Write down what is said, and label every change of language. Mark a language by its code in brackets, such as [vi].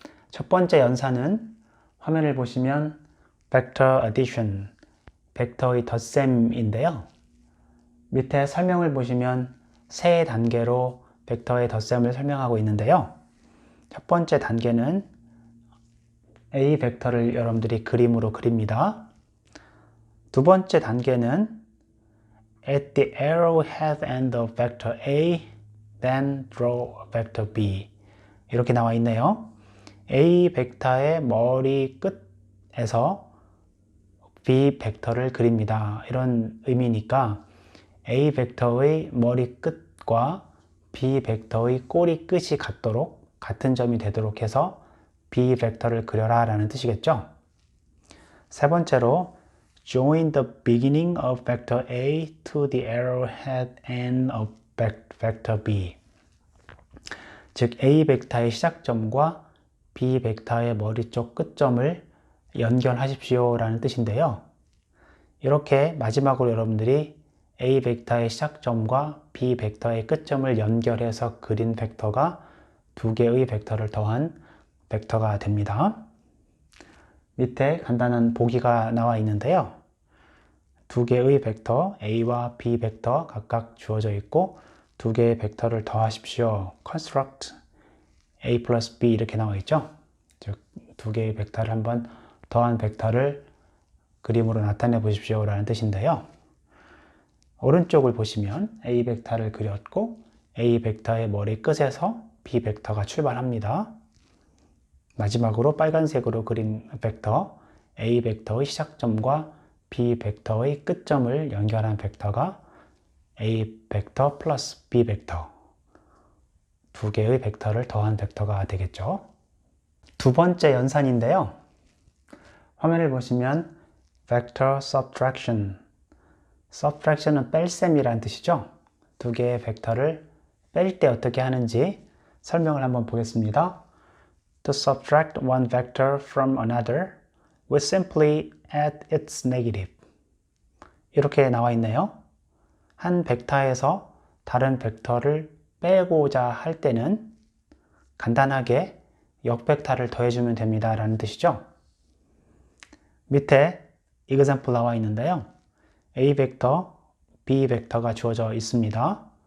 [ko] 첫 번째 연산은 화면을 보시면 vector addition, 벡터의 덧셈인데요. 밑에 설명을 보시면 세 단계로 벡터의 덧셈을 설명하고 있는데요. 첫 번째 단계는 A 벡터를 여러분들이 그림으로 그립니다. 두 번째 단계는 [en] at the arrowhead end of vector A, then draw vector B. [ko] 이렇게 나와 있네요. A 벡터의 머리 끝에서 B 벡터를 그립니다. 이런 의미니까 A 벡터의 머리 끝과 B 벡터의 꼬리 끝이 같도록, 같은 점이 되도록 해서 B 벡터를 그려라 라는 뜻이겠죠. 세 번째로 [en] join the beginning of vector A to the arrowhead end of vector B. [ko] 즉 A 벡터의 시작점과 B 벡터의 머리 쪽 끝점을 연결하십시오 라는 뜻인데요. 이렇게 마지막으로 여러분들이 A 벡터의 시작점과 B 벡터의 끝점을 연결해서 그린 벡터가 두 개의 벡터를 더한 벡터가 됩니다. 밑에 간단한 보기가 나와 있는데요. 두 개의 벡터 A와 B 벡터 각각 주어져 있고 두 개의 벡터를 더하십시오. [en] construct A plus B [ko] 이렇게 나와 있죠. 즉 두 개의 벡터를 한번 더한 벡터를 그림으로 나타내 보십시오 라는 뜻인데요. 오른쪽을 보시면 A 벡터를 그렸고 A 벡터의 머리 끝에서 B 벡터가 출발합니다. 마지막으로 빨간색으로 그린 벡터 A 벡터의 시작점과 B 벡터의 끝점을 연결한 벡터가 A 벡터 플러스 B 벡터, 두 개의 벡터를 더한 벡터가 되겠죠. 두 번째 연산인데요. 화면을 보시면 vector subtraction, subtraction은 뺄셈이라는 뜻이죠. 두 개의 벡터를 뺄 때 어떻게 하는지 설명을 한번 보겠습니다. [en] To subtract one vector from another, we simply add its negative. [ko] 이렇게 나와 있네요. 한 벡터에서 다른 벡터를 빼고자 할 때는 간단하게 역벡터를 더해주면 됩니다 라는 뜻이죠. 밑에 example 나와 있는데요. A 벡터, B 벡터가 주어져 있습니다.